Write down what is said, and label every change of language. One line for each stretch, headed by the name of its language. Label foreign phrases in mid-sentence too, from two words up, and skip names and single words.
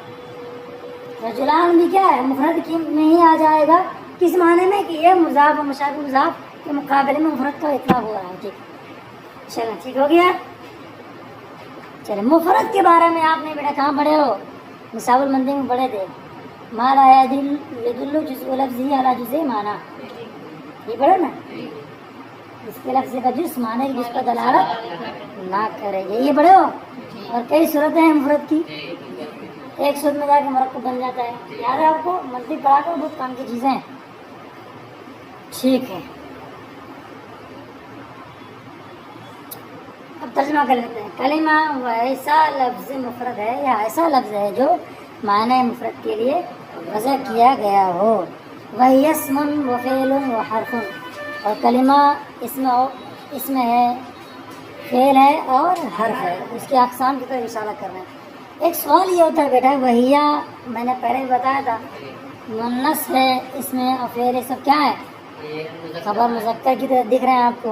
Urdu: رجلان بھی کیا ہے؟ مفرد کی میں ہی آ جائے گا. کس معنی میں کہ یہ مضاف اور مشابہ مضاف کے مقابلے میں مفرد کا اطلاق ہو رہا ہے. ٹھیک چلو ٹھیک ہو گیا. چلے مفرد کے بارے میں آپ نے بیٹا کہاں پڑھے ہو؟ نصاب المندی میں پڑھے تھے.
Arabic: مالا یدل جزء لفظی علی جزء معنی،
Urdu: یہ پڑھو نا. اس کے لفظ کا جز معنی کی جس پر دلالت نہ کرے گا، یہ پڑھے ہو. اور کئی صورتیں ہیں مفرد کی، ایک صورت میں جا کے مرکب بن جاتا ہے. یاد ہے آپ کو؟ منطق پڑھا کر بہت کام کی چیزیں ہیں. ٹھیک ہے اب ترجمہ کر لیتے ہیں. کلمہ وہ ایسا لفظ مفرد ہے یا ایسا لفظ ہے جو معنی مفرد کے لیے وضع کیا گیا ہو. وہی اسم و فعل و حرف، اور کلمہ اس میں ہے، فعل ہے اور حرف ہے. اس کے اقسام کی طرف اشارہ کر رہے ہیں. ایک سوال یہ ہوتا ہے بیٹا، وہیا میں نے پہلے بھی بتایا تھا مؤنث ہے اس میں، اور فعل یہ سب کیا ہے؟ خبر مذکر کی طرح دکھ رہے ہیں آپ کو.